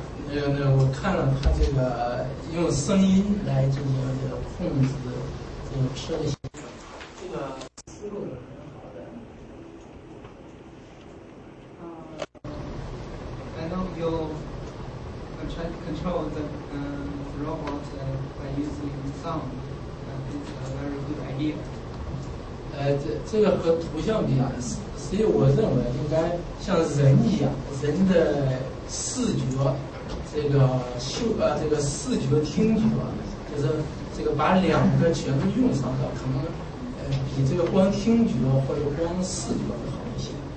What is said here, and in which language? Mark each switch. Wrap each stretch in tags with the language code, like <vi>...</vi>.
<zh>我看了他这个用声音来进行这个控制这个车的行程，这个思路是很好的。</zh> <en>I know you try to control the robot by using sound. It's a very good idea.</en> <zh>这个和图像比啊，所以我认为应该像人一样，人的视觉，这个视觉听觉，就是这个把两个全都用上的，可能比这个光听觉或者光视觉会好一些。</zh>